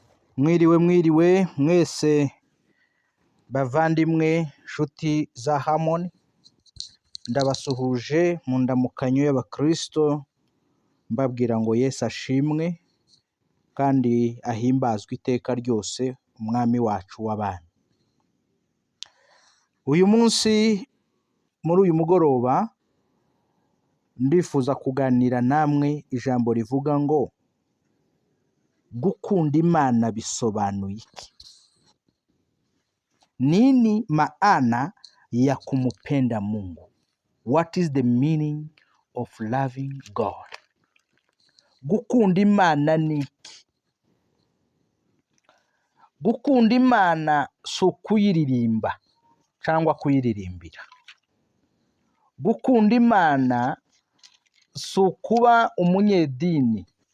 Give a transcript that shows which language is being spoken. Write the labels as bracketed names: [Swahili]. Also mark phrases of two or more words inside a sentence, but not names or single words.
[Kinyarwanda] Mwiriwe mwese bavandimwe nshuti za Harmony, ndabasuhuje mu ndamukanyo y'abakristo mbabwira ngo Yesu ashimwe kandi ahimbazwe iteka ryose, umwami wacu w'abami. Uyu munsi muri uyu mugoroba ndifuza kuganira namwe ijambo rivuga ngo gukunda Imana bisobanuye iki? [Swahili] Nini maana ya kumpenda Mungu? [English] What is the meaning of loving God? [Kinyarwanda] Gukunda Imana ni iki? Gukunda Imana si ukuyiririmba cyangwa kuyiririmbira. Gukunda Imana si ukuba umunyedini.